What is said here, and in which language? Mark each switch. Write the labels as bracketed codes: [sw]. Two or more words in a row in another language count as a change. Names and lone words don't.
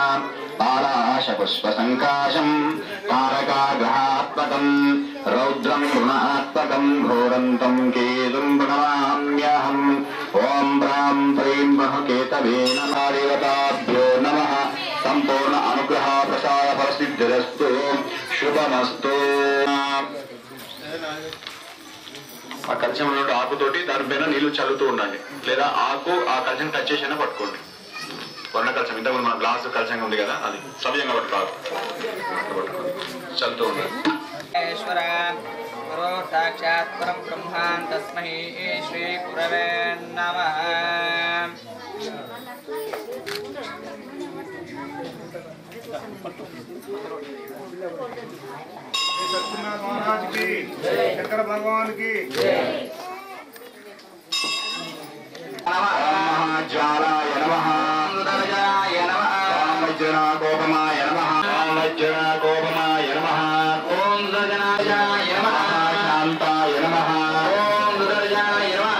[sa] पालाशपुष्पसङ्काशं तारकाग्रहात्मकं रौद्रं गुणात्मकं घोरन्तं केतुं प्रणमाम्यहम्. ओं रां ह्रीं केतवे नमः. देवताभ्यो नमः. संपूर्ण अनुग्रह प्रसाद फलसिद्धिरस्तु శుభమస్తు. [te] ఆ కలశం నుండి ఆకుతోటి దానిపైన నీళ్లు చల్లుతూ ఉండండి, లేదా ఆకు ఆ కలశం టచ్ చేసి పట్టుకోండి. వర్ణ కలశం ఇంతకుముందు మన గ్లాసు కలశంగా ఉంది కదా, అది సవ్యంగా పట్టుకోవాలి, చల్లుతూ ఉండండి. [sa] సాక్షాత్ పరం బ్రహ్మాన్ తస్మై శ్రీ గురవే నమః. [hi] सत्यनारायण महाराज की, शंकर भगवान की [sa] ज्वालाय नमः. सुदर्शनाय नमः. वज्रनाकोपमाय नमः. वज्रनाकोपमाय नमः. ओम सुदर्शनाय नमः. शांताय नमः. ओम सुदर्शनाय नमः.